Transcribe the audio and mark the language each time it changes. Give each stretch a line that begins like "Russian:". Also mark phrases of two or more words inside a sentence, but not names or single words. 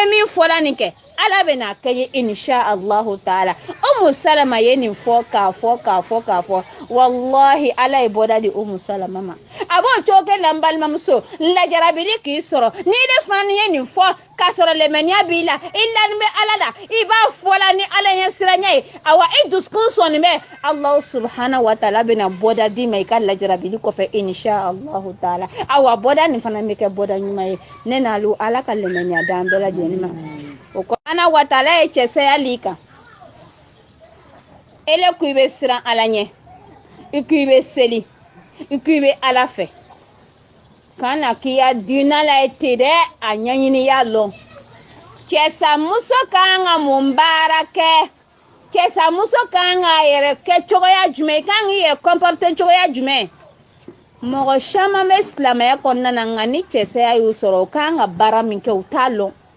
Bambara: bɛ min fɔla nin kɛ Ala bɛ n'a kɛ ye
Arabic: إن شاء الله تعالى
Bambara: Umu Salama ye nin fɔ k'a fɔ wallahi Ala ye bɔda di Umu Salama ma a b'o cogo kɛ la n balimamuso lajarabili k'i sɔrɔ n'i de fana ye nin fɔ k'a sɔrɔ lɛmɛniya b'i la i lanin bɛ Ala la i b'a fɔla ni Ala ɲɛ siranya ye awa i dusukun sɔnni bɛ
Arabic: الله سبحانه وتعالى
Bambara: bɛna bɔda d'i ma i ka lajarabili kɔfɛ
Arabic: إن شاء الله تعالى
Bambara: awa bɔda nin fana bɛ kɛ bɔda ɲuman ye ne n'alu Ala ka lɛmɛniya d'an bɛɛ lajɛlen ma o kɔnɔna
Arabic: وتعالى
Bambara: ye cɛsaya l'i kan ele ko i bɛ siran Ala ɲɛ i ko i bɛ seli i ko i bɛ Ala fɛ kana k'i ya diinɛ la ye ten dɛ a ɲɛɲini y'a lɔn cɛsamuso kan ka mun baara kɛ cɛsamuso kan k'a yɛrɛ kɛ cogoya jumɛn i kan k'i yɛrɛ comporter cogoya jumɛn mɔgɔ caman bɛ silamɛya kɔnɔna na nka ni cɛsaya y'u sɔrɔ u kan ka baara min kɛ u t'a lɔn